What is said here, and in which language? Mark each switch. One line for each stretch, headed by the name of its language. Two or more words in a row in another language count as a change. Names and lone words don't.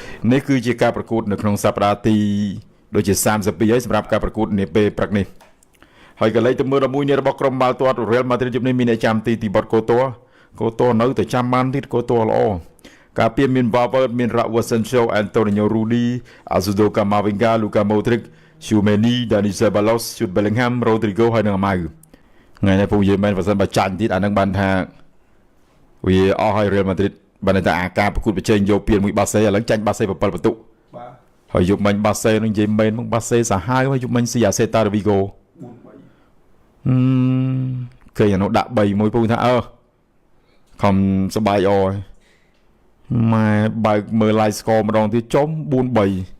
Khmer: នេះគឺជាការប្រកួតនៅក្នុងសប្តាហ៍ទីដូចជា32ហើយសម្រាប់ការប្រកួតនាពេលព្រឹកនេះហើយកន្លែងទៅមើល11នេះរបស់ក្រុមបាល់ទាត់ Real Madrid ជុំនេះមានអ្នកចាំ ទីបតកូតូនៅតែចាំបានទៀតកូតូល្អការពារមាន Valverde មាន Raúl Sancho Antonio Rudy Azudo Camavinga Luka Modric Tchouaméni Dani Ceballos Jude Bellingham Rodrigo ហើយនិងអាម៉ៅថ្ងៃនេះពូនិយាយមែនបើសិនបើចាញ់ទៀតអានឹងបានថាវាអស់ហើយ Real Madrid បានតែអាការប្រកួតប្រជែងយកពីមួយបាសេឥឡូវចាញ់បាសេ7បន្ទុកបាទហើយយកមិញបាសេនឹងនិយាយមែនមកបាសេសាហាវហើយយកមិញស៊ីអាសេតាវីហ្គោគេអានោះដាក់3មួយពូថាខំសបាយអម៉ែបើកមើល
English: live score
Khmer: ម្ដងទៀតចំ4-3វា